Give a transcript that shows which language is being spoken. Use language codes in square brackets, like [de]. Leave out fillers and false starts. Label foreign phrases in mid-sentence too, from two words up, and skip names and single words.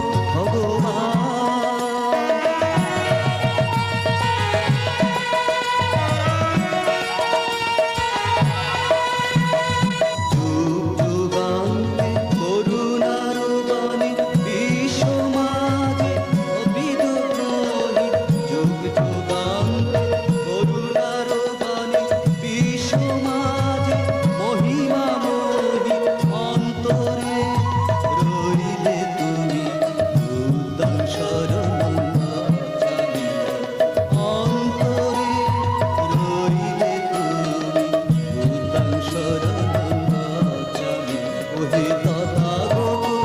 [bn] ভগবান যুগ যুগান্তে করুণার বাণী বিশ্ব মাঝে অবিদ্রোহী যুগ যুগান্তে করুণার বাণী বিশ্ব মাঝে মহিমাময়ী অন্তরে রইলে তুমি [sa] बुद्धं शरणं गच्छामि [bn] অন্তরে রইলে তুমি [sa] बुद्धं शरणं गच्छामि [bn] ওহে তথাগত